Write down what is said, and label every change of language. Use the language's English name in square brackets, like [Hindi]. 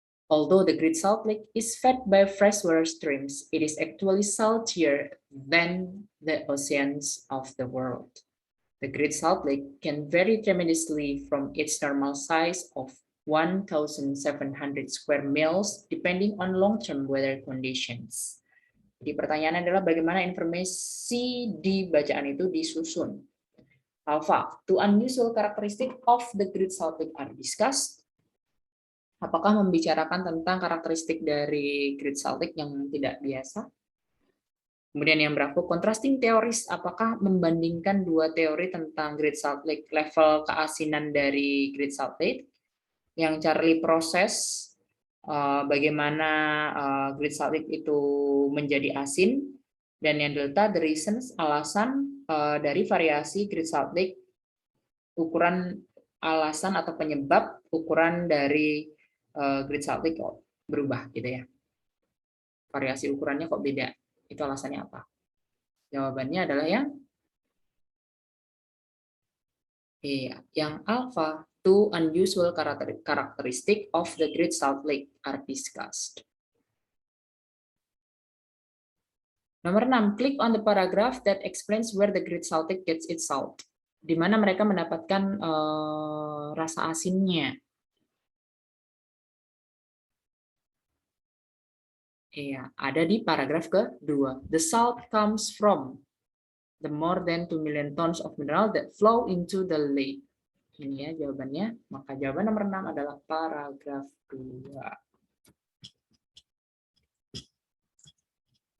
[English] Although the Great Salt Lake is fed by freshwater streams, it is actually saltier than the oceans of the world. The Great Salt Lake can vary tremendously from its normal size of 1,700 square miles depending on long-term weather conditions. [Indonesian] Jadi pertanyaannya adalah bagaimana informasi di bacaan itu disusun. [English] Alpha, two unusual characteristics of the Great Salt Lake are discussed. [Indonesian] Apakah membicarakan tentang karakteristik dari Great Salt Lake yang tidak biasa? Kemudian yang berapa? [English] Contrasting theories, [Indonesian] apakah membandingkan dua teori tentang Great Salt Lake, level keasinan dari Great Salt Lake, yang Charlie proses bagaimana Great Salt Lake itu menjadi asin, dan yang Delta [English] the reasons, [Indonesian] alasan dari variasi Great Salt Lake, ukuran alasan atau penyebab ukuran dari Great Salt Lake kok berubah gitu ya. Variasi ukurannya kok beda. Itu alasannya apa? Jawabannya adalah yang alpha. [English] Two unusual characteristic of the Great Salt Lake are discussed. Nomor 6, click on the paragraph that explains where the Great Salt Lake gets its salt. [Indonesian] Di mana mereka mendapatkan rasa asinnya. Iya, ada di paragraf kedua. [English] The salt comes from the more than 2 million tons of mineral that flow into the lake. [Indonesian] Ini ya jawabannya. Maka jawaban nomor 6 adalah paragraf 2.